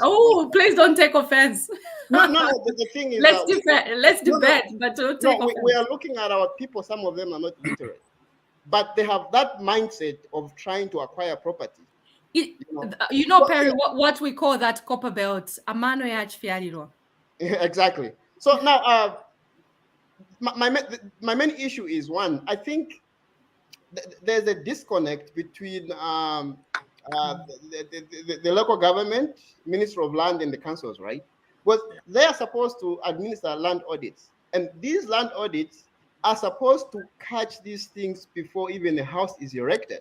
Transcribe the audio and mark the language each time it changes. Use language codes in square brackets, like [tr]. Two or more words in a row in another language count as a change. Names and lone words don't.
[en] Oh, please don't take offense. No. The thing is, let's debate, but don't take offense. We are looking at our people. Some of them are not literate, but they have that mindset of trying to acquire property. Perry, what we call that copper belt, [bem] amano ya chifiariro. [en] Exactly. So now, my main issue is one. I think there's a disconnect between the local government, Minister of Land, and the councils, right? Because they are supposed to administer land audits, and these land audits are supposed to catch these things before even a house is erected.